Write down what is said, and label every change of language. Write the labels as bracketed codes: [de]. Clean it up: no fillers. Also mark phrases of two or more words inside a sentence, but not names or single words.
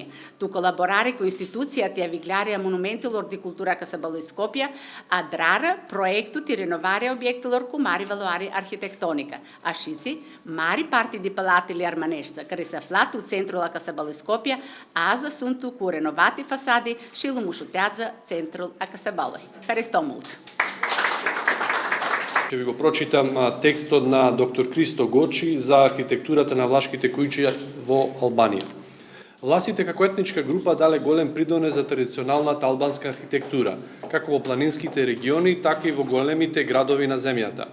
[rup] Tu colaborare cu instituția de aviglare a monumentelor de cultură a Căsăbălui Skopje, adrară proiectul de renovare a obiectelor cu mare valoare arhitectonică. Așiți, mari parte de palatele armanești care se afla tu centrul a Căsăbălui Skopje, azi sunt cu renovate fasade și lumușutează centrul a Căsăbălui. Care stă mult! [mk] Ќе ви го прочитам текстот на доктор Кристо Гочи за архитектурата на влашките куќи во Албанија. Власите како етничка група дале голем придонес за традиционалната албанска архитектура, како во планинските региони, така и во големите градови на земјата.